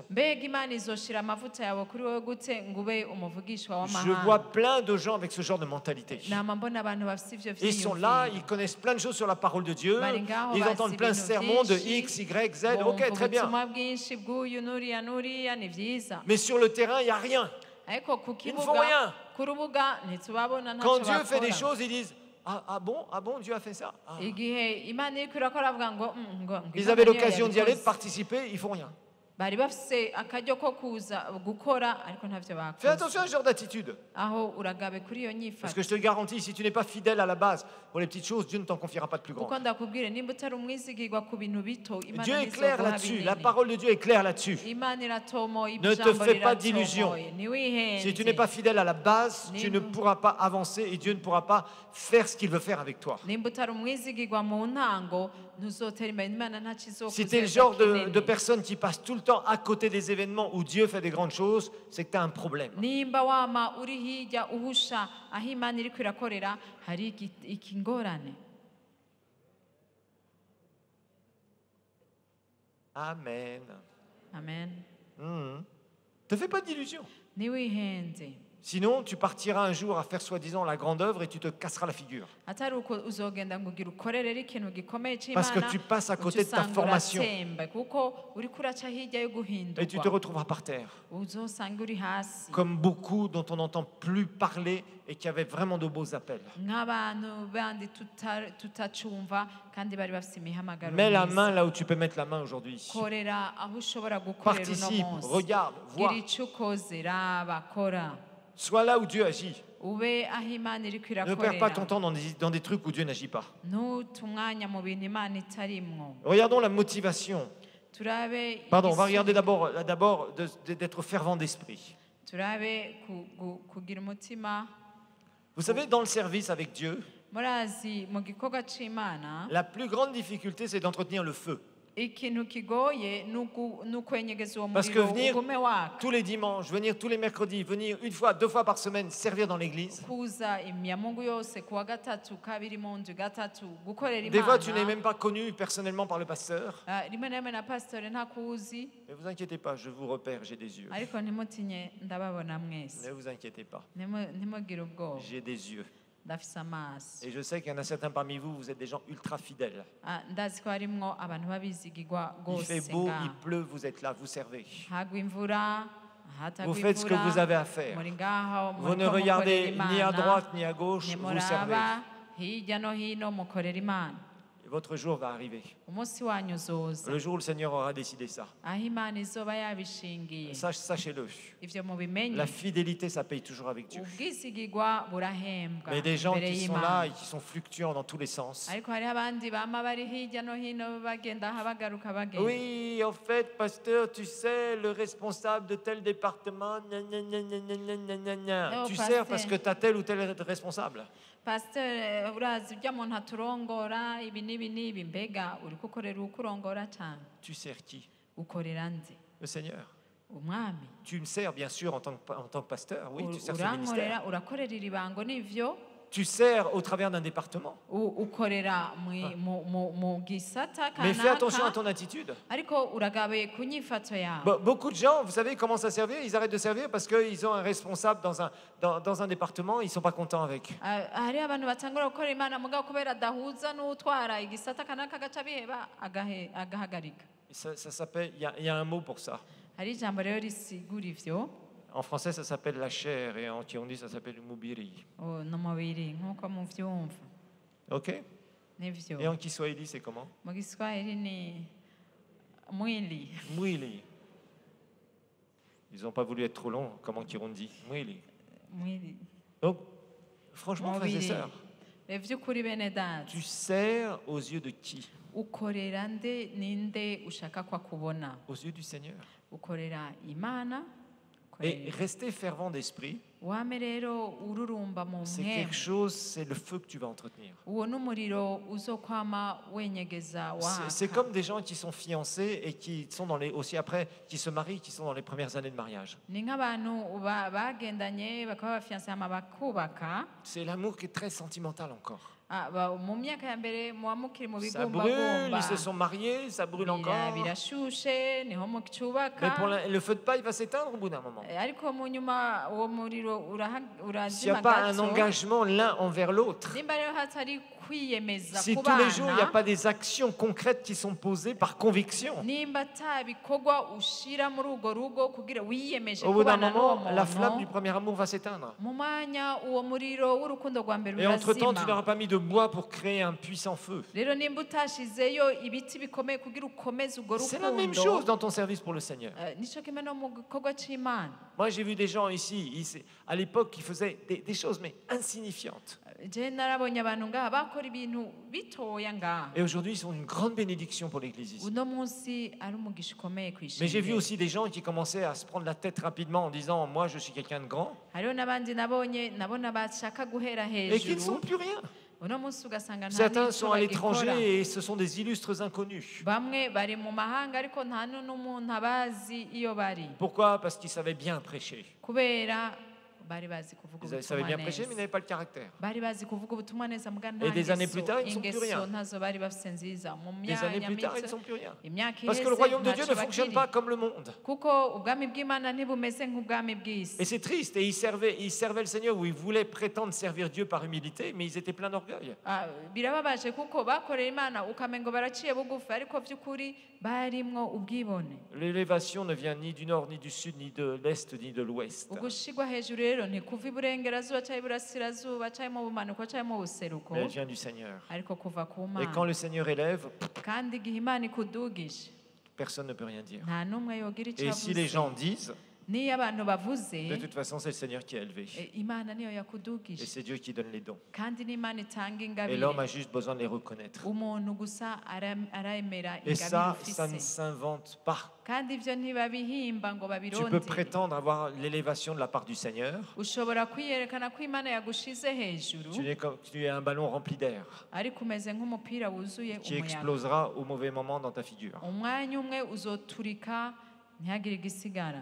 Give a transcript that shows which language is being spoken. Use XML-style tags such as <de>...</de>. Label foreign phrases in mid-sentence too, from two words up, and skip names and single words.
<rn>mbega Imana izoshira amavuta yawe kuri wowe gute ngo ube umuvugishwa</rn> <fr>Je</fr> <rn>w'amahanga?</rn> <fr>vois plein de gens avec ce genre de mentalité.</fr> <rn>Nama mbona abantu bafite ivyo</rn> <fr>Ils sont là, ils</fr> <rn>vyiyumviro.</rn> <fr>connaissent plein de choses sur la parole de Dieu,</fr> <rn>Bari ngaho</rn> <fr>ils</fr> <rn>bazi</rn> <fr>entendent plein de</fr> <rn>ibintu</rn> <fr>sermons de</fr> <rn>vyinshi,</rn> <fr>X, Y, Z, ok,</fr> <rn>bumva</rn> <fr>très bien.</fr> <rn>ubutumwa bwinshi bw'uyu n'uriya n'uriya, ni vyiza,</rn> <fr>Mais sur le terrain, il n'y a rien.</fr> <rn>ariko ku</rn> <fr>Ils ne font</fr> <rn>kibuga,</rn> <fr>rien.</fr> <rn>ku rubuga ntitubabona</rn> <fr>Quand</fr> <rn>ntacyo</rn> <fr>Dieu fait des</fr> <rn>bakora.</rn> <fr>choses, ils disent, ah bon, Dieu a fait ça. Ah.</fr> <rn>Igihe Imana iriko irakora bavuga ngo</rn> <fr>Ils</fr> <rn>Imana</rn> <fr>avaient</fr> <rn>niyo</rn> <fr>l'occasion d'y aller, de</fr> <rn>yabikoze.</rn> <fr>participer, ils font rien.</fr> <rn>Bari bafise akaryo ko kuza gukora ariko ntavyo</rn> <fr>Fais</fr> <rn>bakoze.</rn> <fr>attention à ce genre d'attitude.</fr> <rn>Aho uragabe kuri iyo</rn> <fr>Parce</fr> <rn>nyifato,</rn> <fr>que je te garantis, si tu n'es pas fidèle à la base, pour les petites choses, Dieu ne t'en confiera pas de plus grand.</fr> <rn>kuko ndakubwire nimba utari umwizigirwa ku bintu bito, Imana</rn> <fr>Dieu est clair</fr> <rn>ntizoguha</rn> <fr>là-dessus. La</fr> <rn>binini.</rn> <fr>parole de Dieu est claire là-dessus.</fr> <rn>Imana iratomoye,</rn> <fr>Ne te</fr> <rn>ijambo</rn> <fr>fais pas d'illusions.</fr> <rn>riratomoye, ntiwihenze.</rn> <fr>Si tu n'es pas fidèle à la base, tu ne pourras pas avancer et Dieu ne pourra pas faire ce qu'il veut faire avec toi.</fr> <rn>nimba utari umwizigirwa mu ntango ntuzotera imbere, Imana ntacyo</rn> <fr>Si tu es le</fr> <rn>izokuzeza</rn> <fr>genre</fr> <rn>kinini.</rn> <fr>de personne qui passe tout le temps à côté des événements où Dieu fait des grandes choses, c'est que tu as un problème.</fr> <rn>nimba wama uri hirya uhusha aho Imana iriko irakorera, hari ikingorane. Amen. Amen.</rn> <fr>Te fais pas d'illusions.</fr> <rn>Ntiwihenze,</rn> <fr>Sinon, tu partiras un jour à faire soi-disant la grande œuvre et tu te casseras la figure.</fr> <rn>atari uko uzogenda ngo ugire ukorerere ikintu gikomeye</rn> <fr>Parce que</fr> <rn>c'Imana,</rn> <fr>tu passes à côté de ta</fr> <rn>uca usanga</rn> <fr>formation.</fr> <rn>uratsemba, kuko uriko uraca hirya yo</rn> <fr>Et tu te</fr> <rn>guhindurwa,</rn> <fr>retrouveras par terre.</fr> <rn>uzosanga uri hasi</rn> <fr>Comme beaucoup dont on n'entend plus parler et qui avaient vraiment de beaux appels.</fr> <rn>nk'abantu bandi tutacumva kandi bari bafite imihamagaro</rn> <fr>Mets la</fr> <rn>myiza.</rn> <fr>main là où tu peux mettre la main aujourd'hui.</fr> <rn>korera aho ushobora gukorera uno</rn> <fr>Participe,</fr> <rn>munsi,</rn> <fr>regarde, vois.</fr> <rn>gira icyo ukoze, raba, kora,</rn> <fr>Sois là où Dieu agit.</fr> <rn>ube aho Imana iriko</rn> <fr>Ne perds pas ton</fr> <rn>irakorera,</rn> <fr>temps dans des trucs où Dieu n'agit pas.</fr> <rn>ntute umwanya mu bintu Imana itarimwo.</rn> <fr>Regardons la motivation.</fr> <rn>Turabe</rn> <fr>Pardon, on va</fr> <rn>igisu-</rn> <fr>regarder d'abord d'être fervent d'esprit.</fr> <rn>turabe kugira umutima.</rn> <fr>Vous savez, dans le service avec Dieu,</fr> <rn>Murazi mu gikorwa c'Imana,</rn> <fr>la plus grande difficulté, c'est d'entretenir le feu.</fr> <rn>ikintu kigoye ni ukwenyegeza uwo</rn> <fr>Parce que</fr> <rn>muriro</rn> <fr>venir</fr> <rn>ugume waka,</rn> <fr>tous les dimanches, venir tous les mercredis, venir une fois, 2 fois par semaine, servir dans l'église.</fr> <rn>kuza imyamungu yose kuwa gatatu, kabiri mu nzu, gatatu gukorera</rn> <fr>Des fois, tu n'es</fr> <rn>Imana.</rn> <fr>même pas connu personnellement par le pasteur.</fr> <rn>Rimwe na rimwe na pasitore ntakuzi,</rn> <fr>Ne vous inquiétez pas, je vous repère, j'ai des yeux.</fr> <rn>ariko ntimutinye ndababona mwese,</rn> <fr>Ne vous inquiétez pas,</fr> <rn>ntimugire ubwoba,</rn> <fr>j'ai des yeux.</fr> <rn>ndafise amaso.</rn> <fr>Et je sais qu'il y en a certains parmi vous, vous êtes des gens ultra fidèles.</fr> <rn>Ndazi ko harimwo abantu babizigirwa</rn> <fr>Il fait</fr> <rn>rwose</rn> <fr>beau,</fr> <rn>ngaha.</rn> <fr>il pleut, vous êtes là, vous servez.</fr> <rn>hagwa imvura, hatagwa</rn> <fr>Vous faites ce que</fr> <rn>imvura,</rn> <fr>vous avez à faire.</fr> <rn>muri ngaho,</rn> <fr>Vous ne</fr> <rn>muriko</rn> <fr>regardez</fr> <rn>mukorera</rn> <fr>ni à</fr> <rn>Imana,</rn> <fr>droite ni à gauche, vous servez.</fr> <rn>ntimuraba hirya no hino mukorera Imana.</rn> <fr>Et votre jour va arriver.</fr> <rn>Umunsi wanyu uzoza,</rn> <fr>Le jour où le Seigneur aura décidé ça.</fr> <rn>aho Imana izoba yabishingiye.</rn> <fr>Sachez-le.</fr> <rn>Ivyo mubimenye,</rn> <fr>La fidélité, ça paye toujours avec Dieu.</fr> <rn>ubwizigirwa burahembwa</rn> <fr>Mais des gens</fr> <rn>imbere</rn> <fr>qui sont</fr> <rn>y'Imana.</rn> <fr>là et qui sont fluctuants dans tous les sens.</fr> <rn>Ariko hariho abandi bama bari hirya no hino bagenda aha bagaruka bagenda.</rn> <fr>Oui, en fait, pasteur, tu sais, le responsable de tel département, gna, gna, gna, gna, gna, gna, gna, gna, gna. Non, Tu pasteur. sers parce que tu as tel ou tel responsable.</fr> <rn>Pasteur, urazi urya muntu aturongora ibi n'ibi n'ibi, mbega uriko ukorera ukurongora cyane,</rn> <fr>Tu sers qui?</fr> <rn>ukorera nde?</rn> <fr>Le Seigneur.</fr> <rn>umwami</rn> <fr>Tu me sers bien sûr en tant que pasteur, oui, tu sers ce ministère.</fr> <rn>urankorera urakorera iri bango nivyo</rn> <fr>Tu sers au travers d'un département.</fr> <rn>ukorera mu gisata</rn> <fr>Mais fais attention à</fr> <rn>kanaka</rn> <fr>ton attitude.</fr> <rn>ariko uragabe ku nyifato yawe.</rn> <fr>Beaucoup de gens, vous savez, commencent à servir, ils arrêtent de servir parce qu'ils ont un responsable dans un département, ils ne sont pas contents avec.</fr> <rn>Hari abantu batangura gukora imana mugabo kubera adahuza n'utwara igisata kanaka agaca biheba agahagarika.</rn> <fr>Ça s'appelle, il y a un mot pour ça.</fr> <rn>Hari ijambo rero risigura ivyo</rn> <fr>En français, ça s'appelle la chair et en Kirundi, ça s'appelle le mubiri.</fr> <rn>n'umubiri nk'uko muvyumva</rn> <fr>Ok? Et</fr> <rn>nivyo.</rn> <fr>en Kiswahili, c'est comment?</fr> <rn>Mu Giswahili ni mwili. Mwili.</rn> <fr>Ils n'ont pas voulu être trop longs, comme en Kirundi.</fr> <rn>Mwili. Mwili.</rn> <fr>Donc, franchement, frères et</fr> <rn>Mubiri.</rn> <fr>sœurs,</fr> <rn>Ivy'ukuri bene data</rn> <fr>tu sers aux yeux de qui?</fr> <rn>ukorera ninde ushaka ko akubona?</rn> <fr>Aux yeux du Seigneur.</fr> <rn>Ukorera Imana.</rn> <fr>Et rester fervent d'esprit,</fr> <rn>Wame rero ururumba mu</rn> <fr>c'est</fr> <rn>mwemu.</rn> <fr>quelque chose, c'est le feu que tu vas entretenir.</fr> <rn>Uwo n'umuriro uzokwama wenyegeza</rn> <fr>C'est</fr> <rn>waka.</rn> <fr>comme des gens qui sont fiancés et qui sont aussi après, qui se marient, qui sont dans les premières années de mariage.</fr> <rn>Ni nk'abantu bagendanye bakaba bafianse hama bakubaka.</rn> <fr>C'est l'amour qui est très sentimental encore.</fr> <rn>Mu myaka ya mbere muba mukiri mu</rn> <fr>Ça brûle,</fr> <rn>bigumbagumba.</rn> <fr>ils se sont mariés, ça brûle encore.</fr> <rn>Birashushe niho</rn> <fr>Mais</fr> <rn>mucyubaka.</rn> <fr>le feu de paille va s'éteindre au bout d'un moment.</fr> <rn>Ariko mu nyuma uwo muriro</rn> <fr>S'il n'y a</fr> <rn>urazima</rn> <fr>pas un</fr> <rn>gato.</rn> <fr>engagement l'un envers l'autre,</fr> <rn>Nimba rero hatari kwiyemeza</rn> <fr>si</fr> <rn>ku</rn> <fr>tous les jours il n'y a</fr> <rn>bana,</rn> <fr>pas des actions concrètes qui sont posées par conviction,</fr> <rn>nimba ata bikorwa ushira muri urwo rugo kugira wiyemeje</rn> <fr>au bout d'un</fr> <rn>kubana n'uwo</rn> <fr>moment, la flamme du</fr> <rn>muntu,</rn> <fr>premier amour va s'éteindre.</fr> <rn>mu mwanya uwo muriro w'urukundo rwa mbere</rn> <fr>Et entre-temps, tu</fr> <rn>urazima.</rn> <fr>n'auras pas mis de bois pour créer un puissant feu.</fr> <rn>Rero nimba utashizeyo ibiti bikomeye kugira ukomeze urwo</rn> <fr>C'est la même chose</fr> <rn>rukundo,</rn> <fr>dans ton service pour le Seigneur.</fr> <rn>nico kimwe no mu gikorwa c'Imana.</rn> <fr>Moi, j'ai vu des gens ici, à l'époque, qui faisaient des choses, mais insignifiantes.</fr> <rn>Je narabonye abantu ngaha bakora ibintu bitoya ngaha.</rn> <fr>Et aujourd'hui, ils sont une grande bénédiction pour l'Église ici.</fr> <rn>Uno munsi ari umugisha ukomeye</rn> <fr>Mais j'ai vu</fr> <rn>kw'ishengero.</rn> <fr>aussi des gens qui commençaient à se prendre la tête rapidement en disant « Moi, je suis quelqu'un de grand</fr> <rn>Hariho n'abandi nabonye nabona bashaka guhera »</rn> <fr>et qui ne sont</fr> <rn>hejuru.</rn> <fr>plus rien.</fr> <rn>Uno munsi ugasanga nta</rn> <fr>Certains</fr> <rn>n'ico</rn> <fr>sont à l'étranger</fr> <rn>bagikora.</rn> <fr>et ce sont des illustres inconnus.</fr> <rn>Bamwe bari mu mahanga ariko nta n'umuntu abazi iyo bari</rn> <fr>Pourquoi? Parce qu'ils savaient bien prêcher.</fr> <rn>kubera bari bazi kuvuga</rn> <fr>Ils savaient</fr> <rn>ubutumwa</rn> <fr>bien prêcher, mais ils</fr> <rn>neza.</rn> <fr>n'avaient pas le caractère.</fr> <rn>Bari bazi kuvuga ubutumwa neza muga</rn> <fr>Et des années plus tard, ils ne sont plus</fr> <rn>ingeso</rn> <fr>rien.</fr> <rn>ntazo bari bafise nziza mu</rn> <fr>Des années plus tard, ils ne</fr> <rn>myaka</rn> <fr>sont plus rien.</fr> <rn>imyaka</rn> <fr>Parce que le</fr> <rn>iheze</rn> <fr>royaume de Dieu ne</fr> <rn>ntacyo</rn> <fr>fonctionne</fr> <rn>bakiri.</rn> <fr>pas comme le monde.</fr> <rn>kuko ubwami bw'Imana ntibumeze nk'ubwami</rn> <fr>Et</fr> <rn>bw'isi.</rn> <fr>c'est triste. Et ils servaient le Seigneur où ils voulaient prétendre servir Dieu par humilité, mais ils étaient pleins d'orgueil.</fr> <rn>Birababaje kuko bakorera Imana ukamengo baraciye bugufi ariko by'ukuri barimwo ubwibone.</rn> <fr>L'élévation ne vient ni du nord, ni du sud, ni de l'est, ni de l'ouest.</fr> <rn>Ugushigwa hejuru rero ntikuva iburengerazuba cyangwa iburasirazuba cyangwa mu bumanuko cyangwa mu buseruko</rn> <fr>Mais elle vient du Seigneur.</fr> <rn>ariko kuva ku</rn> <fr>Et quand</fr> <rn>Mana.</rn> <fr>le Seigneur élève,</fr> <rn>Kandi igihe Imana ikudugije</rn> <fr>personne ne peut rien dire.</fr> <rn>nta n'umwe yogira icyo</rn> <fr>Et si les</fr> <rn>avuze.</rn> <fr>gens disent,</fr> <rn>Niyo abantu bavuze</rn> <fr>de toute façon, c'est le Seigneur qui a élevé.</fr> <rn>Imana niyo</rn> <fr>Et</fr> <rn>yakudugije</rn> <fr>c'est Dieu qui donne les dons.</fr> <rn>kandi n'Imana itanga</rn> <fr>Et l'homme</fr> <rn>ingabire.</rn> <fr>a juste besoin de les reconnaître.</fr> <rn>Umuntu gusa aremera</rn> <fr>Et ça,</fr> <rn>ingabire</rn> <fr>ça ne</fr> <rn>ufise</rn> <fr>s'invente pas.</fr> <rn>kandi ivyo ntibabihimba ngo</rn> <fr>Tu peux</fr> <rn>babirondere.</rn> <fr>prétendre avoir l'élévation de la part du Seigneur.</fr> <rn>Ushobora kwiyerekana ko Imana yagushize hejuru</rn> <fr>Tu es un ballon rempli d'air</fr> <rn>ariko umeze nk'umupira wuzuye</rn> <fr>qui</fr> <rn>umuyaga.</rn> <fr>explosera au mauvais moment dans ta figure.</fr> <rn>Umwanya umwe uzoturika ntihagire igisigara.</rn>